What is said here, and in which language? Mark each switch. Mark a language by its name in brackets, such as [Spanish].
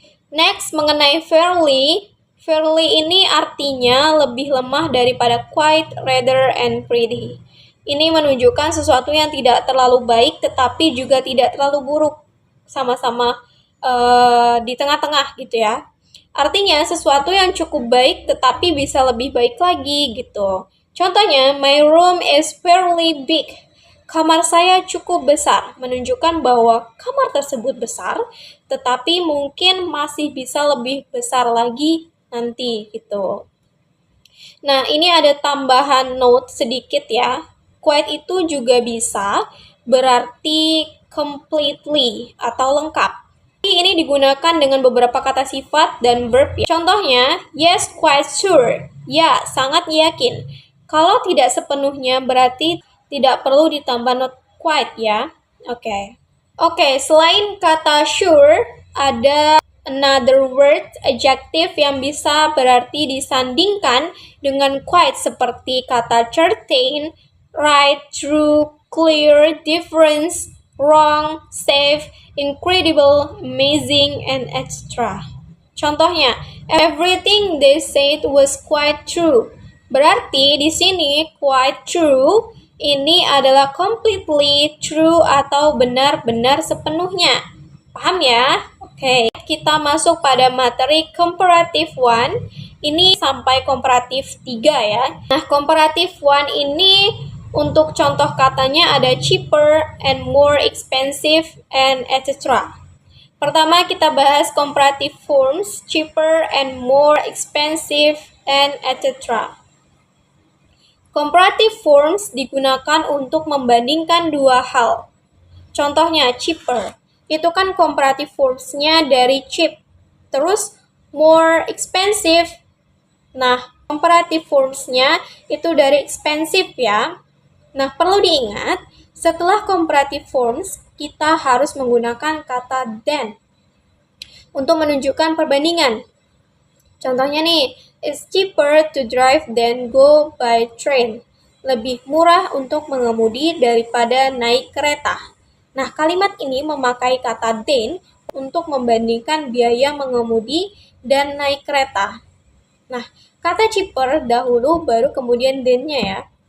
[Indonesian] Next, mengenai fairly. Fairly ini artinya lebih lemah daripada quite, rather, and pretty. Ini menunjukkan sesuatu yang tidak terlalu baik tetapi juga tidak terlalu buruk. Sama-sama di tengah-tengah gitu ya. Artinya sesuatu yang cukup baik tetapi bisa lebih baik lagi gitu. Contohnya, [English] my room is fairly big. [Indonesian] Kamar saya cukup besar, menunjukkan bahwa kamar tersebut besar, tetapi mungkin masih bisa lebih besar lagi nanti gitu. Nah, ini ada tambahan note sedikit ya. Quite itu juga bisa berarti completely atau lengkap. Ini digunakan dengan beberapa kata sifat dan verb ya. Contohnya, [English] yes, quite sure. [Indonesian] Ya, sangat yakin. Kalau tidak sepenuhnya berarti tidak perlu ditambah not quite ya. Oke, selain kata sure, ada another word, adjective yang bisa berarti disandingkan dengan quite seperti kata certain, right, true, clear, difference, wrong, safe, incredible, amazing, and extra. Contohnya, [English] everything they said was quite true. [Indonesian] Berarti di sini quite true ini adalah completely true atau benar-benar sepenuhnya. Paham ya? Oke, kita masuk pada materi comparative one. Ini sampai comparative 3 ya. Nah, comparative one ini untuk contoh katanya ada cheaper and more expensive and etc. Pertama kita bahas comparative forms, cheaper and more expensive and etc. Comparative forms digunakan untuk membandingkan dua hal. Contohnya cheaper, itu kan comparative forms-nya dari cheap. Terus more expensive, nah comparative forms-nya itu dari expensive ya. Nah perlu diingat, setelah comparative forms, kita harus menggunakan kata than untuk menunjukkan perbandingan. Contohnya nih, [English] it's cheaper to drive than go by train. [Indonesian] Lebih murah untuk mengemudi daripada naik kereta. Nah, kalimat ini memakai kata than untuk membandingkan biaya mengemudi dan naik kereta. Nah, kata cheaper dahulu baru kemudian than-nya ya.